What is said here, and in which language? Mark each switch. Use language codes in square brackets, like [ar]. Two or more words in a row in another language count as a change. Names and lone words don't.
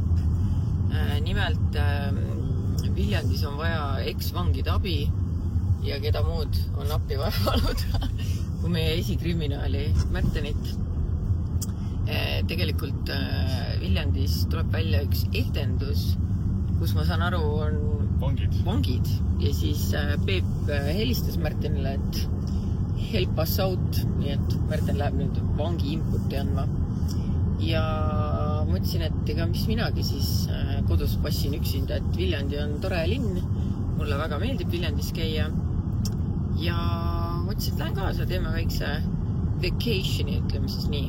[et] Nimelt Viljandis on vaja ex-vangide abi ja keda muud on appi vaevanud kui meie esikriminaali Märtenit. Tegelikult Viljandis tuleb välja üks etendus, kus ma saan aru on vangid. Ja siis Peep helistas Märtenile, et [en] help us out, [et] nii et Märten läheb nüüd vangi inputi andma. Ja mõtlesin, et ega mis minagi siis kodus passin üksinda, et Viljandi on tore linn. Mulle väga meeldib Viljandis käia. Ja mõtlesin, et lähen kaasa, teeme väikse vacationi, ütleme siis nii.